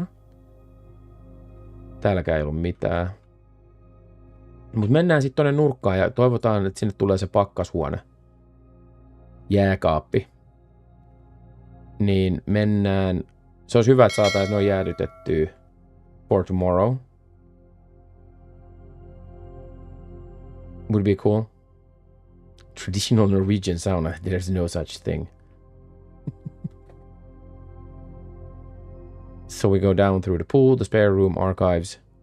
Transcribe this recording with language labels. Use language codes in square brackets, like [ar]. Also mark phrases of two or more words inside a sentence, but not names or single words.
[fi] Täälläkään ei ollut mitään. Mutta mennään sitten tonne nurkkaan ja toivotaan, että sinne tulee se pakkashuone. Jääkaappi. Niin mennään. Se olisi hyvä, että saataisiin noin jäädytettyä [en] for tomorrow. Would be cool. Traditional Norwegian sauna. There's no such thing. So we go down through the pool, the spare room, archives.